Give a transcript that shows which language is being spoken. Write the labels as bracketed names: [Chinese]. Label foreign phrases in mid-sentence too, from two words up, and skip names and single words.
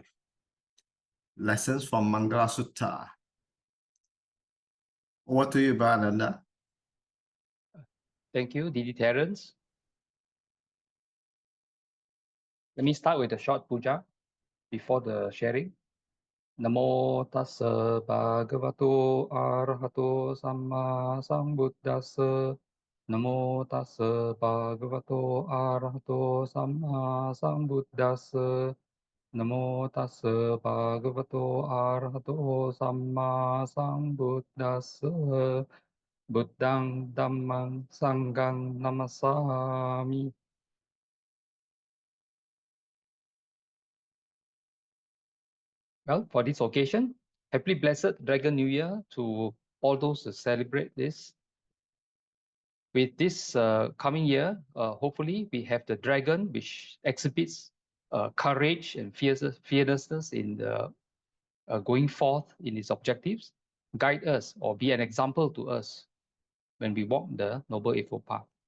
[English] Lessons from Mangala Sutta. Over to you, Brother Ananda. Thank you, Didi Terence. Let me start with the short puja before the sharing. [Pali] Namo tassa bhagavato arahato samma sambuddhassa. Namo tassa bhagavato arahato samma sambuddhassa. Namo tassa bhagavato arahato samma sambuddhassa. Buddhang dhammang sanghang namasami. [English] Well, for this occasion, happily blessed Dragon New Year to all those who celebrate this. With this coming year, hopefully we have the dragon which exhibits courage and fearlessness in the going forth in its objectives, guide us or be an example to us when we walk the Noble Eightfold Path.